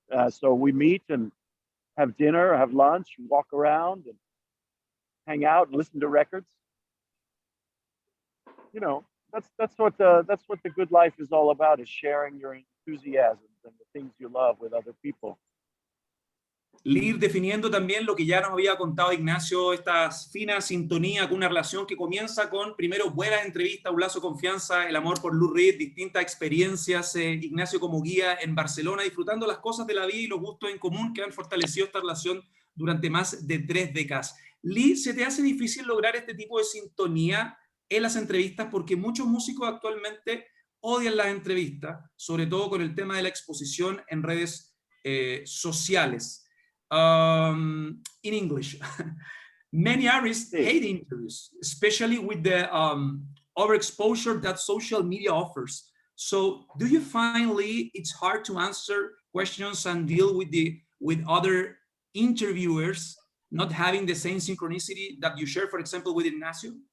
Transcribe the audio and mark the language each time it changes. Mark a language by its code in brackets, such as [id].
[en] So we meet and have dinner, have lunch, walk around and hang out and listen to records. You know, that's what the good life is all about, is sharing your enthusiasms and the things you love with other people. [es] Lee, definiendo también lo que ya nos había contado Ignacio, esta fina sintonía con una relación que comienza con, primero, buenas entrevistas, un lazo de confianza, el amor por Lou Reed, distintas experiencias, Ignacio como guía en Barcelona, disfrutando las cosas de la vida y los gustos en común que han fortalecido esta relación durante más de 3 décadas. Lee, ¿se te hace difícil lograr este tipo de sintonía en las entrevistas? Porque muchos músicos actualmente odian las entrevistas, sobre todo con el tema de la exposición en redes sociales. [en] In English, many artists hate interviews, especially with the overexposure that social media offers. So, do you find, Lee, it's hard to answer questions and deal with other interviewers not having the same synchronicity that you share, for example, with Ignacio?